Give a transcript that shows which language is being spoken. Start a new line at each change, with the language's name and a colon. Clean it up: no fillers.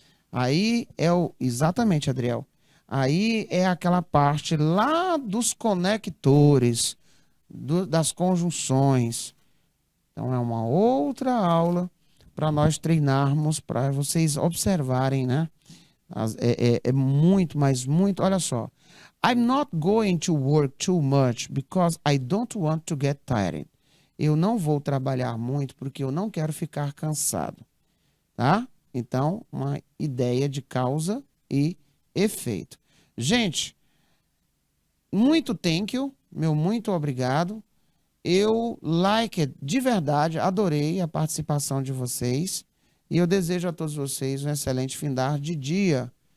Portuguese: Aí é o exatamente, Adriel. Aí é aquela parte lá dos conectores, das conjunções. Então é uma outra aula para nós treinarmos, para vocês observarem, né? É muito, mas muito. Olha só.
English: I'm not going to work too much because I don't want to get tired.
Portuguese: eu não vou trabalhar muito porque eu não quero ficar cansado, tá? Então, uma ideia de causa e efeito. Gente, muito
English: thank you,
Portuguese: meu muito obrigado. Eu de verdade, adorei a participação de vocês e eu desejo a todos vocês um excelente findar de dia.